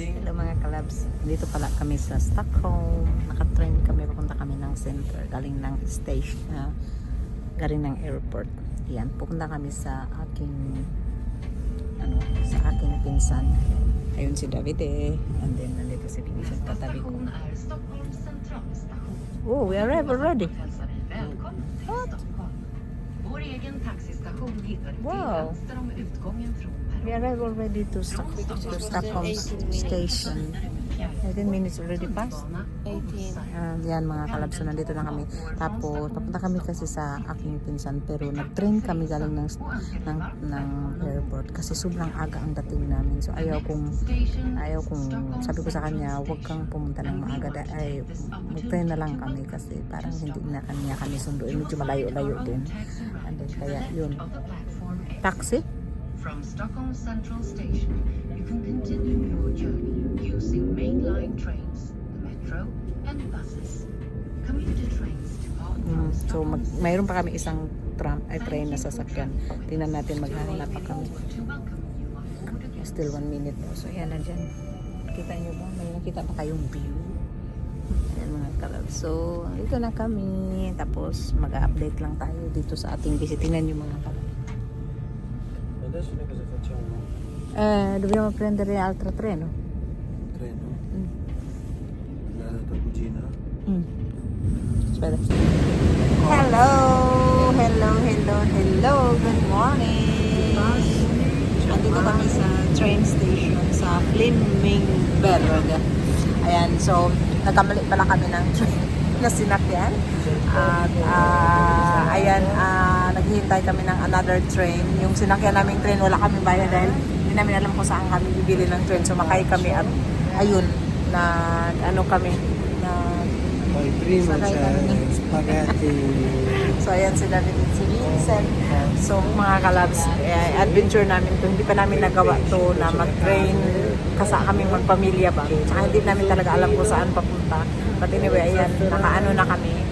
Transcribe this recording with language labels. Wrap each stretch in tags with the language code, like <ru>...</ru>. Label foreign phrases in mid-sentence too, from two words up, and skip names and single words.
<tl>Hello mga kalabs, dito pala kami sa Stockholm. Naka-train kami, papunta kami ng center, galing ng station, galing ng airport. Yan, pupunta kami sa aking pinsan. Ayun si David</tl> <en>and then</en> <tl>nandito si Vincent katabi ko.</tl> <en>Oh, we arrived already. What? Wow. We arrived already to Stockholm station. 18 minutes already passed. 18.</en> <tl>Yan mga kalabso, nandito na kami. Tapos papunta kami kasi sa aking pinsan, pero nag-train kami galing ng airport kasi sobrang aga ang dating namin. So ayaw kong sabi ko sa kanya, huwag kang pumunta ng maaga, ay mag-train na lang kami kasi parang hindi na kami sunduin, medyo malayo-layo din.</tl> <en>And then</en> <tl>kaya yun, taxi.</tl> <en>From Stockholm Central Station, you can continue your journey using mainline trains, the metro, and buses. Commuter trains depart from So Stockholm.</en> <tl>mayroon pa kami isang train na sasakyan. Tingnan natin, maghanap pa kami.</tl> <en>Still 1 minute.</en> <tl>So yan na dyan. Kita nyo ba? May nakita pa kayong view. Yan mga kalab. So ito na kami. Tapos mag-update lang tayo dito sa ating visit. Tingnan nyo mga kalab.</tl> <it>Adesso noi cosa facciamo? Dobbiamo prendere altra treno. Treno? La tua cugina? Aspetta.</it> <en>Hello. Good morning.</en> <tl>Andito kami sa train station sa Flemingberg. Ayan, so nagkamali pala kami ng train na sinakyan. At ayan, naghihintay kami ng</tl> <en>another train.</en> <tl>Yung sinakyan naming train, wala kami bayad dahil hindi namin alam kung saan kami bibili ng train. Sumakay kami at ayun, na ano kami, na</tl> <it>Poi prima</it> <tl>sakay</tl> <it>c'è</it> <tl>kami. spaghetti. So ayan si David at si Vincent. So mga kalabs, adventure namin to. Hindi pa namin nagawa to na mag-train kasa kaming magpamilya ba. Tsaka hindi namin talaga alam kung saan papunta.</tl> <en>But anyway,</en> <tl>ayan, nakaano na kami.</tl>